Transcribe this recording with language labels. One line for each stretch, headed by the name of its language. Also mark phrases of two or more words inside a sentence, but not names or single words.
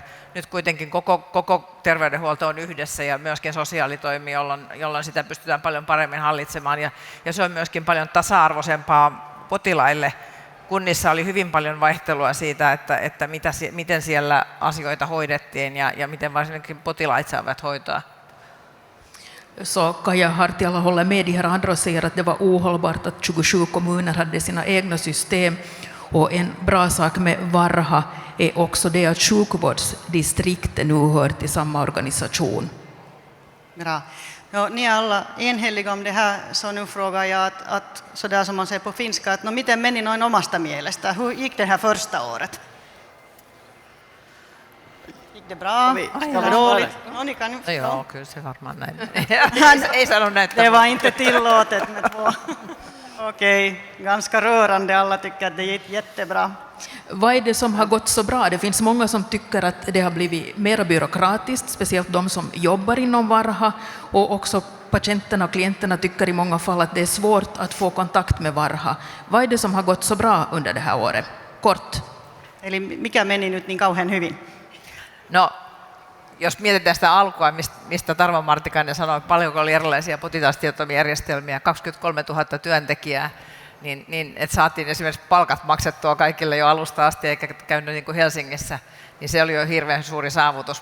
Finnish: Nyt kuitenkin koko terveydenhuolto on yhdessä ja myöskin sosiaalitoimi, jolloin sitä pystytään paljon paremmin hallitsemaan ja se on myöskin paljon tasa-arvoisempaa potilaille. Kunnissa oli hyvin paljon vaihtelua siitä, että miten siellä asioita hoidettiin ja miten varsinkin potilaat saavat hoitoa.
Swedish: Så Kaja Hartiala håller med de här andra och säger att det var ohållbart att 27 kommuner hade sina egna system. Och en bra sak med Varha är också det att sjukvårdsdistriktet nu hör till samma organisation. Bra. No, ni är alla enhälliga om det här, så nu frågar jag att sådär som man säger på finska, att
Finnish: miten meni noin omasta mielestä?
Swedish: Hur gick det här första året? Gick det bra? Ska det dåligt? No, ni kan ju...
Finnish: Ja, kyllä se varmaan näin. Ei sano näitä.
Swedish: Det var inte tillåtet med två. Okej, ganska rörande. Alla tycker att det gick jättebra. Vad är det som har gått så bra? Det finns många som tycker att det har blivit mer byråkratiskt, speciellt de som jobbar inom Varha, och också patienterna och klienterna tycker i många fall att det är svårt att få kontakt med Varha. Vad är det som har gått så bra under det här året? Kort.
Finnish: Eli mikä meni nyt niin kauhean hyvin? No, jos mietitään sitä alkua, mistä Tarmo Martikainen sanoi, paljonko oli erilaisia potilastietojärjestelmiä, 23 000 työntekijää, niin että saatiin esimerkiksi palkat maksettua kaikille jo alusta asti eikä käynyt niin kuin Helsingissä, niin se oli jo hirveän suuri saavutus.